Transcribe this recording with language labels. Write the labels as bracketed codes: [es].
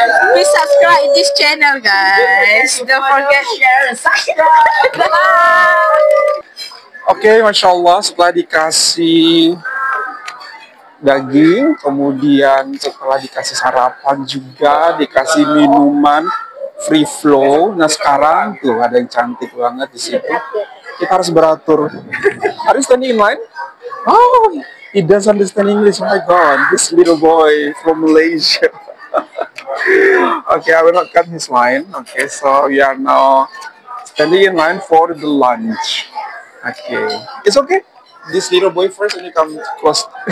[en] Please subscribe this channel, guys. Don't forget share and subscribe. [id] Oke, Masya Allah, setelah dikasih daging, kemudian setelah dikasih sarapan juga, dikasih minuman free flow. Nah sekarang tuh ada yang cantik banget di situ. Kita harus beratur. [en] Are you standing in line? Oh, he doesn't understand English. Oh my God, this little boy from Malaysia. Okay, I will not cut his line. Okay, so we are now standing in line for the lunch. Okay, it's okay. This little boy first and you come close.